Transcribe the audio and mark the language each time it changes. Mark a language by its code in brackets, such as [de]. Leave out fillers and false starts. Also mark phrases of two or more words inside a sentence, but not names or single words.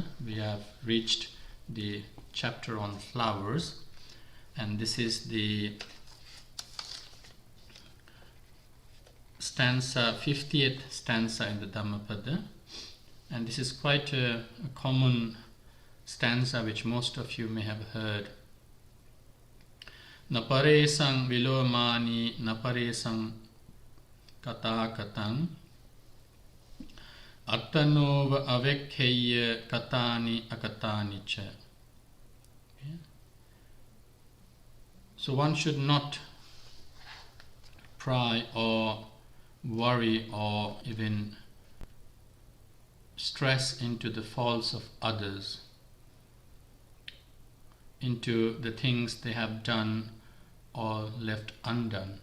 [en] We have reached the chapter on flowers, and this is the stanza, 50th stanza in the Dhammapada, and this is quite a common stanza which most of you may have heard. [pi] Naparesang vilomani naparesang kata katang attanova avekheya katani akatani cha. [en] Okay. So one should not pry or worry or even stress into the faults of others, into the things they have done or left undone.